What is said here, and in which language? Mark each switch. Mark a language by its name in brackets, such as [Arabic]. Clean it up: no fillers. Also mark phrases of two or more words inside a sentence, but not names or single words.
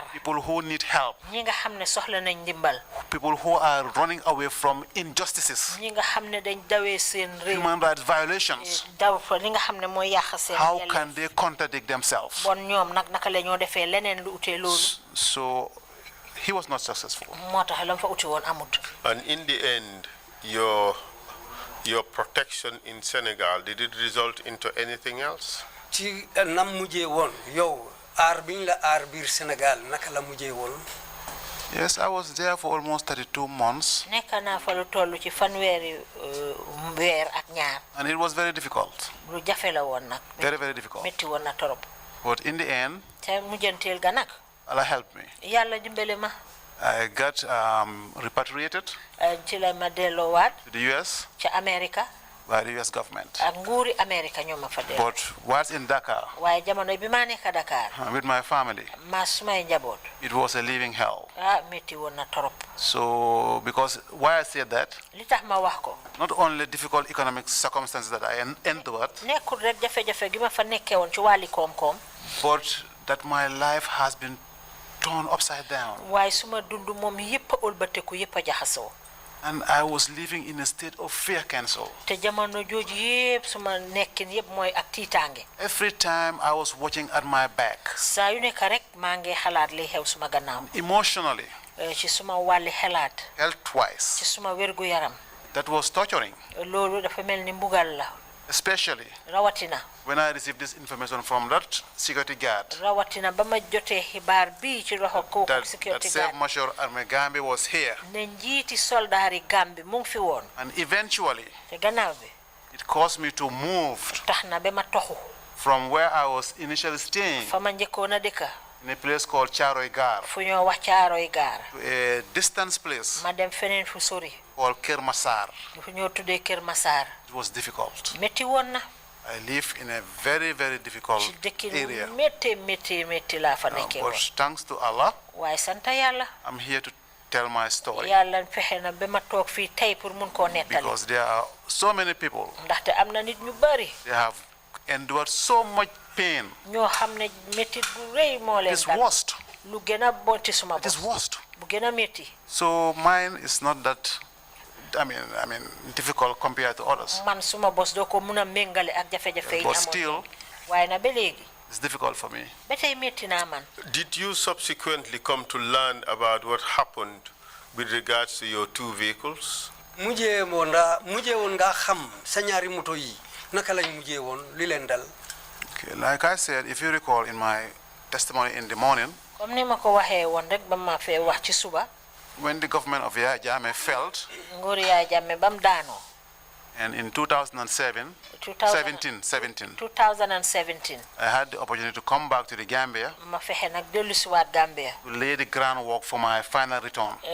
[English] people who need help, [Wolof] ñi nga xam ne soxla nañ ndimbal. [English] people who are running away from injustices, [Wolof] ñi nga xam ne dañ dawee seen réew. [English] human rights violations. [Wolof] daw fa li nga xam ne mooy yàq seen. [English] How can they contradict themselves? [Wolof] bon ñoom nag naka la ñoo defee leneen lu utee loolu. [English] So he was not successful. [Wolof] moo tax la mu fa uti woon amut. [English] And in the end, your protection in Senegal, did it result into anything else? [Wolof] ci nam mujjee woon yow aar biñ la aar biir Sénégal naka la mujjee woon. [English] Yes, I was there for almost 32 months. [Wolof] nekk naa fa lu toll ci fanweeri weer ak ñaar. [English] And it was very difficult. [Wolof] lu jafe la woon nag. [English] Very, very difficult. [Wolof] métti woon na torop. [English] But in the end, [Wolof] te mujjanteel ga nag. [English] Allah helped me. [Wolof] yàlla dimbale ma. [English] I got repatriated [Wolof] ci la ma delloowaat. [English] to the US [Wolof] ca America. [English] by the US government. [Wolof] ak nguuri America ñoo ma fa delloo. [English] But whilst in Dakar, [Wolof] waaye jamono bi maa nekk Dakar. [English] with my family, [Wolof] maa sumay njaboot. [English] it was a living hell. [Wolof] métti woon na torop. [English] So, because why I said that, [Wolof] li tax ma wax ko. [English] not only difficult economic circumstances that I endured, [Wolof] nekkul rek jafe-jafe gi ma fa nekkee woon ci wàlli koom-koom. [English] but that my life has been turned upside down. [Wolof] waaye suma dund moom yëpp a ëlbateku yëpp a jaxasoo. [English] And I was living in a state of fear, counsel. [Wolof] te jamono jooju yépp suma nekkin yépp mooy ak tiitaange. [English] Every time I was watching at my back. [Wolof] saa yu nekk rek maa ngi xalaat li xew suma gannaaw. [English] Emotionally. [Wolof] ci suma wàlli xalaat. [English] Health-wise. [Wolof] ci suma wérgu yaram. [English] That was torturing. [Wolof] loolu dafa mel ni mbugal la. [English] Especially [Wolof] rawatina. [English] when I received this information from that security guard. [Wolof] rawatina ba ma jotee xibaar bii ci loxo kooku [English] security guard. That Chef Army Gambie was here. [Wolof] ne njiiti soldaari Gambie mu ngi fi woon. [English] And eventually. [Wolof] te gannaaw bi. [English] It caused me to move. [Wolof] tax na ba ma toxu. [English] from where I was initially staying. [Wolof] fa ma njëkkoon a dëkka. [English] in a place called Charoy Gar. [Wolof] fu ñoo wax Charoy Gar. [English] To a distance place. [Wolof] ma dem feneen fu sori. [English] called Kër Massar. [Wolof] fu ñoo tuddee Kër Massar. [English] It was difficult. [Wolof] metti woon na. [English] I live in a very, very difficult area. [Wolof] metti laa fa nekkee woon. [English] But thanks to Allah. [Wolof] waaye sant yàlla. [English] I'm here to tell my story. [Wolof] yàlla fexe na ba ma toog fii tey pour mun koo nettali. [English] Because there are so many people. [Wolof] ndaxte am na nit ñu bari. [English] They have endured so much pain. [Wolof] ñoo xam ne métti bu rëy moo leen. [English] It is worst. [Wolof] lu gën a bonti suma bopp. [English] It is worst. [Wolof] bu gën a métti. [English] So mine is not that. I mean, difficult compared to others. [Wolof] man suma bos doo ko mun a méngale ak jafe-jafe yi [English] But still, [Wolof] waaye na ba léegi. [English] it's difficult for me. [Wolof] ba tey métti naa man. [English] Did you subsequently come to learn about what happened with regards to your 2 vehicles? [Wolof] mujjee woon nga xam sa ñaari moto yi naka lañ mujjee woon li leen dal. [English] Okay, like I said, if you recall in my testimony in the morning. [Wolof] comme ni ma ko waxee woon rek ba ma fee wax ci suba. [English] When the government of Yaya Jammeh failed, and in 2017, I had the opportunity to come back to the Gambia to lay the groundwork for my final return.